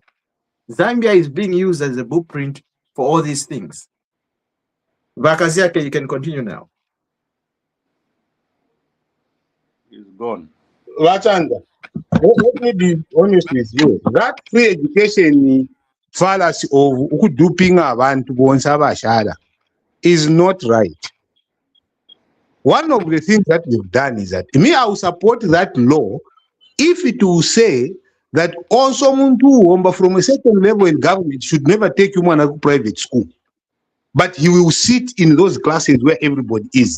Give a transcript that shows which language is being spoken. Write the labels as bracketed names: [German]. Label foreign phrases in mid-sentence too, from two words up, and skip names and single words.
[English] Zambia is being used as a blueprint for all these things. Bakaziake, you can continue now. He's gone. Wachanga, let me be honest with you. That free education fallacy of duping [Bemba] abantu bonsa abashara [English] is not right. One of the things that we've done is that I will support that law if it will say that also muntu from a certain level in government should never take you to a private school, but he will sit in those classes where everybody is.